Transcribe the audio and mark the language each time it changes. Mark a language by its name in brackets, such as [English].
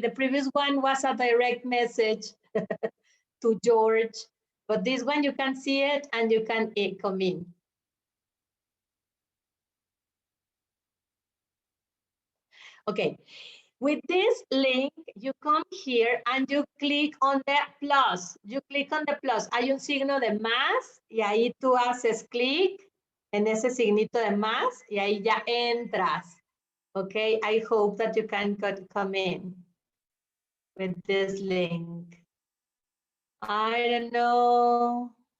[English] The previous one was a direct message to George, but this one you can see it and you can come in. Okay, with this link, you come here and you click on the plus. You click on the plus. [Spanish] Hay un signo de más y ahí tú haces clic en ese signito de más y ahí ya entras. [English] Okay, I hope that you can come in with this link. I don't know.